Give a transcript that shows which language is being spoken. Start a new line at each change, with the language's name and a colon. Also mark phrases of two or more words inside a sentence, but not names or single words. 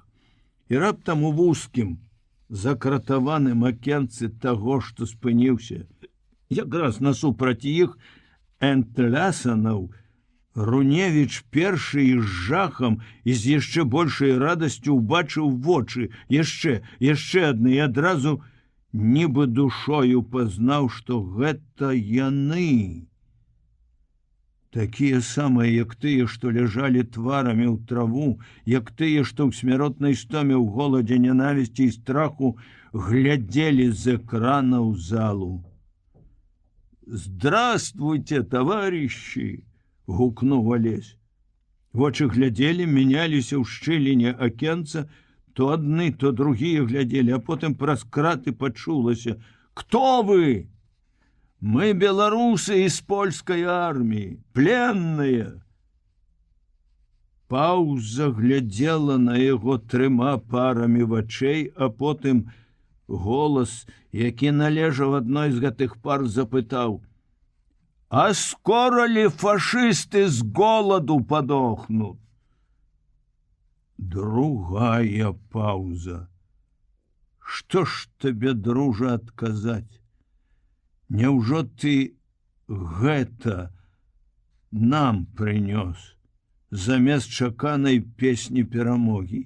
Belarusian: І раптам у вузкім, закратаваным акенцы таго, што спыніўся, якраз насупраць іх Энтлясанаў, Руневіч першы і з жахам і з яшчэ большай радасцю ўбачыў вочы, яшчэ адны, і адразу нібы душою пазнаў, што гэта яны. Такія самыя, як тыя, што ляжалі тварамі ў траву, як тыя, што ў смяротнай стоме, ў голадзе, нянавісці і страху глядзелі з экрана ў залу.
Russian: «Здравствуйте, товарищи!» —
Belarusian: гукнуў Алесь. Вочы глядзелі, мяняліся ў шчыліне акенца, то адны, то другія глядзелі, а потым праз краты пачулася:
Russian: «Кто вы?» «Мы белорусы из польской армии, пленные!»
Belarusian: Паўза глядзела на яго трыма парамі вачэй, а потым голас, які належаў адной з гэтых пар, запытаў:
Russian: «А скоро ли фашисты з голаду падохнут?»
Belarusian: Другая пауза. Што ж табе, дружа, адказаць? Няўжо ты гэта нам прынёс замест чаканай песні перамогі?